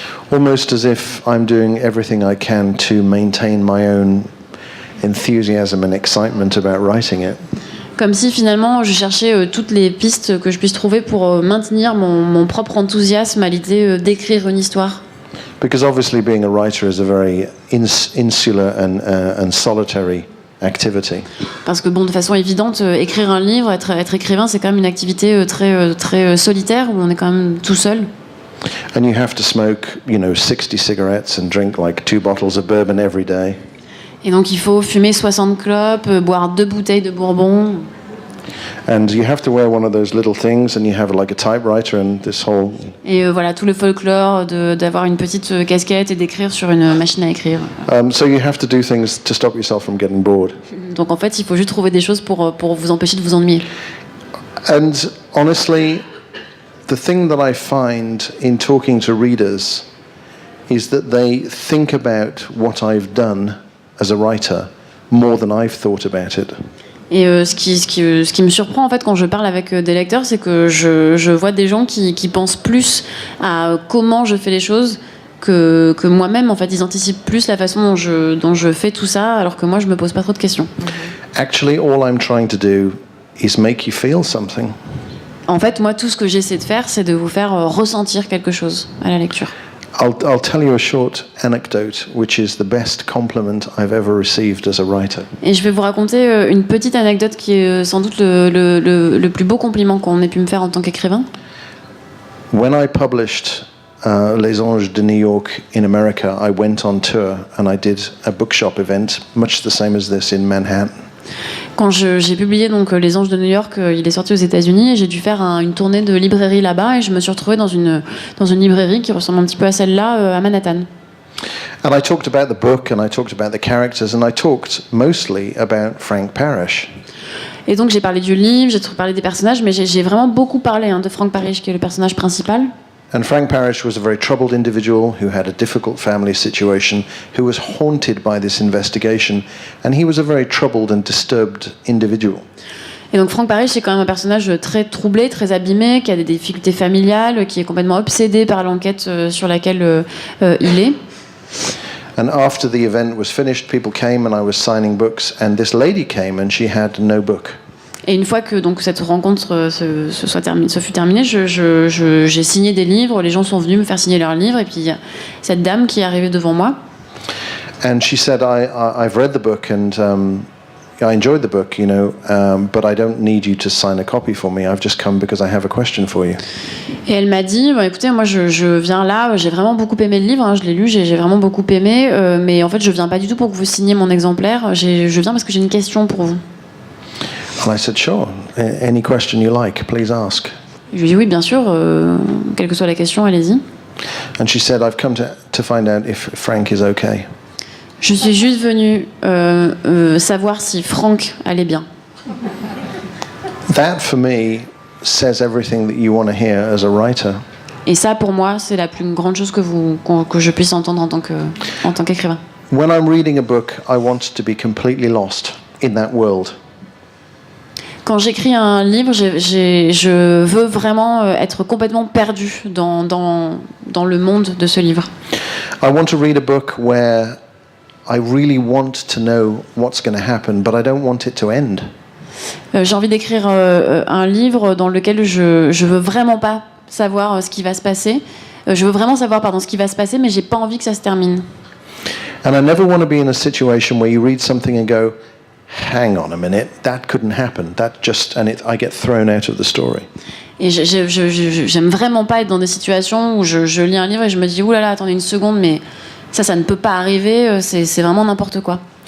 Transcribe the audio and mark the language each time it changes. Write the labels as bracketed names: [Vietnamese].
[English] Almost as if I'm doing everything I can to maintain my own enthusiasm and excitement about writing it. [French] Comme si finalement je cherchais toutes les pistes que je puisse trouver pour maintenir mon propre enthousiasme à l'idée d'écrire une histoire. [English] Because obviously being a writer is a very insular and solitary activity. [French] Parce que bon, de façon évidente, écrire un livre, être écrivain, c'est quand même une activité très solitaire où on est quand même tout seul. [English] And you have to smoke, 60 cigarettes and drink like 2 bottles of bourbon every day. [French] Et donc il faut fumer 60 clopes, boire 2 bouteilles de bourbon. [English] And you have to wear one of those little things and you have like a typewriter and this whole... [French] Et voilà, tout le folklore d'avoir une petite casquette et d'écrire sur une machine à écrire. [English] So you have to do things to stop yourself from getting bored. [French] Donc en fait, il faut juste trouver des choses pour vous empêcher de vous ennuyer. [English] And honestly, the thing that I find in talking to readers is that they think about what I've done as a writer more than I've thought about it. [French] Et ce qui me surprend en fait quand je parle avec des lecteurs, c'est que je vois des gens qui pensent plus à comment je fais les choses que moi-même. En fait, ils anticipent plus la façon dont je fais tout ça, alors que moi, je me pose pas trop de questions. [English] Actually, all I'm trying to do is make you feel something. [French] En fait, moi, tout ce que j'essaie de faire, c'est de vous faire ressentir quelque chose à la lecture. [English] I'll tell you a short anecdote, which is the best compliment I've ever received as a writer. [French] Et je vais vous raconter une petite anecdote qui est sans doute le plus beau compliment qu'on ait pu me faire en tant qu'écrivain. [English] When I published Les Anges de New York in America, I went on tour and I did a bookshop event, much the same as this in Manhattan. [French] Quand j'ai publié donc Les Anges de New York, il est sorti aux États-Unis et j'ai dû faire une tournée de librairie là-bas et je me suis retrouvée dans une librairie qui ressemble un petit peu à celle-là à Manhattan. [English] And I talked about the book and I talked about the characters and I talked mostly about Frank Parrish. [French] Et donc j'ai parlé du livre, j'ai parlé des personnages, mais j'ai vraiment beaucoup parlé de Frank Parrish qui est le personnage principal. [English] And Frank Parrish was a very troubled individual who had a difficult family situation, who was haunted by this investigation, and he was a very troubled and disturbed individual. [French] Et donc Frank Parrish, c'est quand même un personnage très troublé, très abîmé, qui a des difficultés familiales, qui est complètement obsédé par l'enquête sur laquelle il est. [English] And after the event was finished, people came and I was signing books, and this lady came and she had no book. [French] Et une fois que donc cette rencontre se fut terminée, j'ai signé des livres, les gens sont venus me faire signer leurs livres, et puis il y a cette dame qui est arrivée devant moi. [English] And she said, I've read the book and I enjoyed the book, but I don't need you to sign a copy for me. I've just come because I have a question for you. [French] Et elle m'a dit, écoutez, moi je viens là, j'ai vraiment beaucoup aimé le livre, je l'ai lu, j'ai vraiment beaucoup aimé, mais en fait je viens pas du tout pour que vous signiez mon exemplaire, je viens parce que j'ai une question pour vous. [English] And I said, sure, any question you like, please ask. [French] Je lui ai dit oui, bien sûr, quelle que soit la question, allez-y. [English] And she said, I've come to find out if Frank is okay. [French] Je suis juste venue savoir si Frank allait bien. [English] That for me says everything that you want to hear as a writer. [French] Et ça, pour moi, c'est la plus grande chose que je puisse entendre en tant qu'écrivain. [English] When I'm reading a book, I want to be completely lost in that world. [French] Quand j'écris un livre, je veux vraiment être complètement perdu dans le monde de ce livre. [English] I want to read a book where I really want to know what's going to happen, but I don't want it to end. [French] J'ai envie d'écrire un livre dans lequel je veux vraiment pas savoir ce qui va se passer. Je veux vraiment savoir ce qui va se passer, mais j'ai pas envie que ça se termine. [English] And I never want to be in a situation where you read something and go, hang on a minute, that couldn't happen. I get thrown out of the story. [French] Et j'aime vraiment pas être dans des situations où je lis un livre et je me dis oulala, attendez une seconde, mais ça ne peut pas arriver, c'est vraiment n'importe quoi.